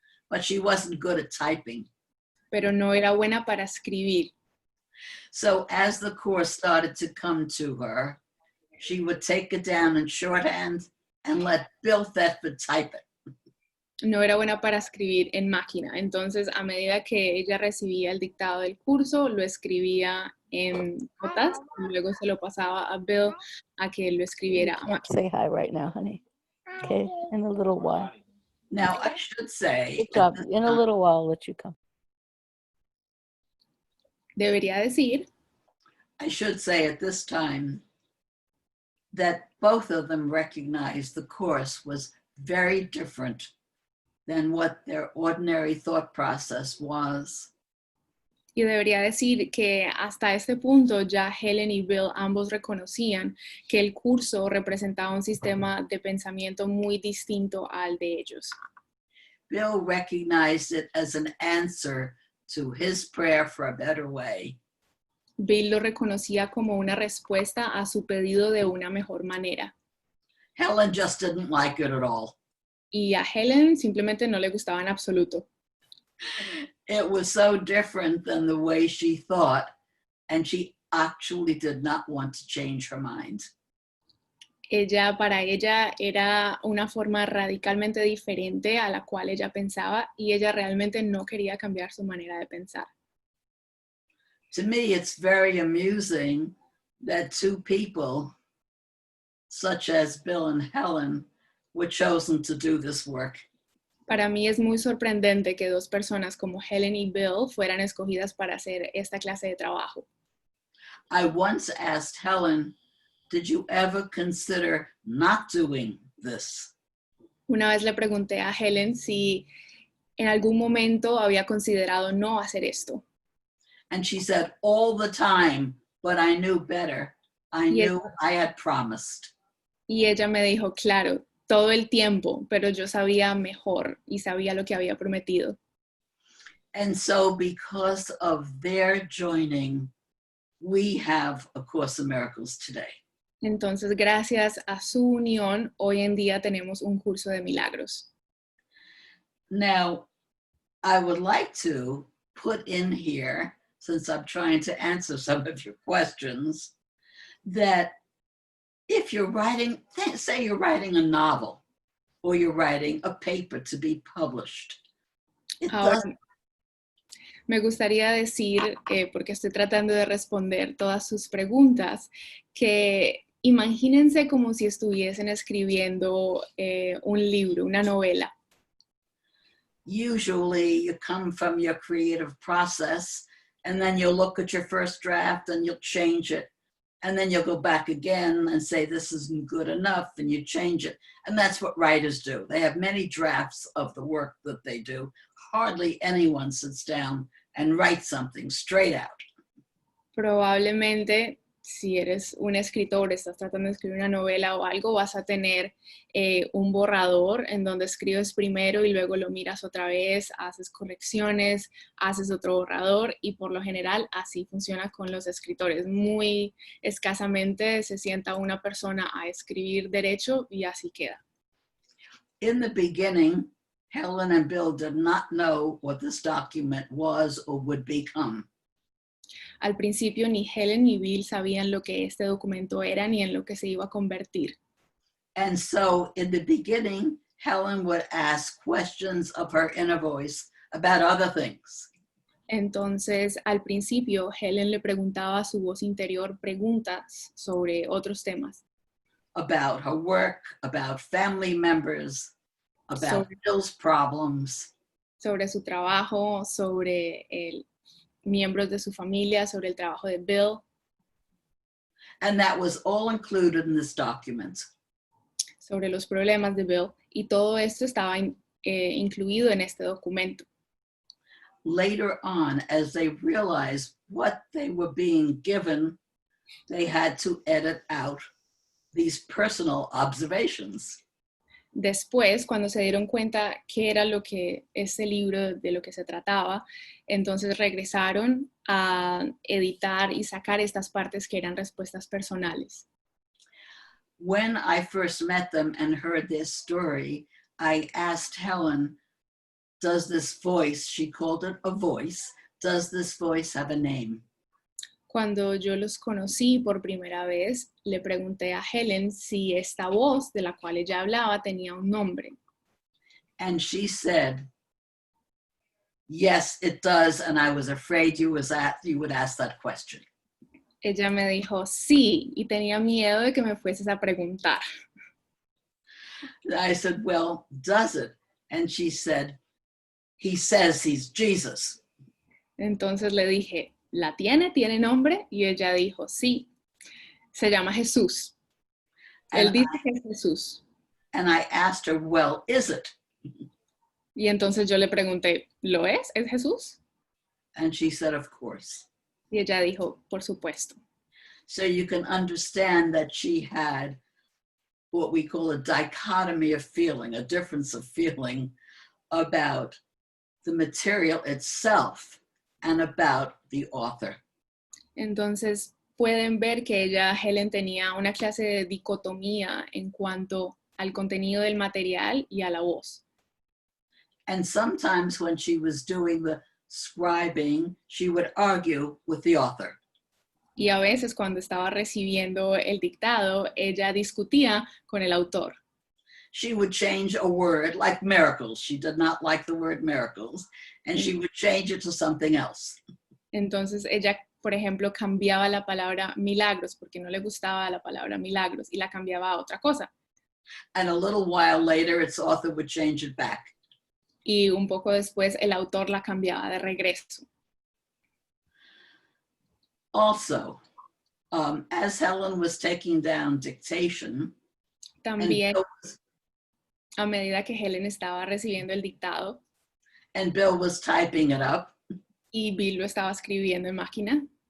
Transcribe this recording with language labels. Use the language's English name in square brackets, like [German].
[English] But she wasn't good at typing. [Spanish] pero no era buena para escribir. [English] So as the course started to come to her, she would take it down in shorthand and let Bill Thetford type it. [Spanish] No era buena para escribir en máquina, entonces a medida que ella recibía el dictado del curso, lo escribía en notas y luego se lo pasaba a Bill a que lo escribiera a máquina. [English] Say hi right now, honey. Okay, in a little while. Now, I should say, Good job. In a little while, I'll let you come. [Spanish] Debería decir [English] I should say at this time that both of them recognized the course was very different than what their ordinary thought process was. [Spanish] Y debería decir que hasta este punto ya Helen y Bill ambos reconocían que el curso representaba un sistema de pensamiento muy distinto al de ellos. [English] Bill recognized it as an answer to his prayer for a better way. [Spanish] Bill lo reconocía como una respuesta a su pedido de una mejor manera. [English] Helen just didn't like it at all. [Spanish] Y a Helen simplemente no le gustaba en absoluto. [English] It was so different than the way she thought, and she actually did not want to change her mind. [Spanish] Para ella era una forma radicalmente diferente a la cual ella pensaba y ella realmente no quería cambiar su manera de pensar. [English] To me, it's very amusing that two people, such as Bill and Helen, were chosen to do this work. [Spanish] Para mí es muy sorprendente que dos personas como Helen y Bill fueran escogidas para hacer esta clase de trabajo. [English] I once asked Helen, did you ever consider not doing this? [Spanish] Una vez le pregunté a Helen si en algún momento había considerado no hacer esto. [English] And she said, all the time, but I knew better. I knew I had promised. [Spanish] Y ella me dijo, claro, todo el tiempo, pero yo sabía mejor y sabía lo que había prometido. [English] And so because of their joining, we have A Course in Miracles today. [Spanish] Entonces, gracias a su unión, hoy en día tenemos un curso de milagros. [English] Now, I would like to put in here, since I'm trying to answer some of your questions, that if you're writing, say you're writing a novel, or you're writing a paper to be published. [Spanish] Ahora, me gustaría decir, porque estoy tratando de responder todas sus preguntas, que imagínense como si estuviesen escribiendo un libro, una novela. [English] Usually you come from your creative process and then you'll look at your first draft and you'll change it. And then you'll go back again and say, this isn't good enough, and you change it. And that's what writers do. They have many drafts of the work that they do. Hardly anyone sits down and writes something straight out. [Spanish] Probablemente, si eres un escritor, estás tratando de escribir una novela o algo, vas a tener un borrador en donde escribes primero y luego lo miras otra vez, haces correcciones, haces otro borrador y por lo general así funciona con los escritores. Muy escasamente se sienta una persona a escribir derecho y así queda. [English] In the beginning, Helen and Bill did not know what this document was or would become. [Spanish] Al principio ni Helen ni Bill sabían lo que este documento era ni en lo que se iba a convertir. [English] And so in the beginning, Helen would ask questions of her inner voice about other things. [Spanish] Entonces, al principio, Helen le preguntaba a su voz interior preguntas sobre otros temas. [English] About her work, about family members, about Bill's problems. [Spanish] Sobre su trabajo, sobre miembros de su familia, sobre el trabajo de Bill. [English] And that was all included in this document. [Spanish] Sobre los problemas de Bill. Y todo esto estaba incluido en este documento. [English] Later on, as they realized what they were being given, they had to edit out these personal observations. [Spanish] Después, cuando se dieron cuenta qué era lo que este libro, de lo que se trataba, entonces regresaron a editar y sacar estas partes que eran respuestas personales. [English] When I first met them and heard their story, I asked Helen, does this voice, she called it a voice, does this voice have a name? [Spanish] Cuando yo los conocí por primera vez, le pregunté a Helen si esta voz de la cual ella hablaba tenía un nombre. [English] And she said, yes, it does, and I was afraid you would ask that question. [Spanish] Ella me dijo, sí, y tenía miedo de que me fueses a preguntar. [English] I said, well, does it? And she said, he says he's Jesus. [Spanish] Entonces le dije, ¿la tiene? ¿Tiene nombre? Y ella dijo, sí, se llama Jesús. Él dice que es Jesús. [English] And I asked her, well, is it? [Spanish] Y entonces yo le pregunté, ¿lo es? ¿Es Jesús? [English] And she said, of course. [Spanish] Y ella dijo, por supuesto. [English] So you can understand that she had what we call a dichotomy of feeling, a difference of feeling about the material itself and about the author. [Spanish] Entonces pueden ver que Helen tenía una clase de dicotomía en cuanto al contenido del material y a la voz. [English] And sometimes when she was doing the scribing, she would argue with the author. [Spanish] Y a veces cuando estaba recibiendo el dictado, ella discutía con el autor. [English] She would change a word like miracles. She did not like the word miracles, and she would change it to something else. [Spanish] Entonces ella, por ejemplo, cambiaba la palabra milagros porque no le gustaba la palabra milagros y la cambiaba a otra cosa. [English] And a little while later, its author would change it back. [Spanish] Y un poco después el autor la cambiaba de regreso. [English] Also, as Helen was taking down dictation, [Spanish] También, a medida que Helen estaba recibiendo el dictado [English] and Bill was typing it up, [Spanish] y Bill lo estaba escribiendo en máquina,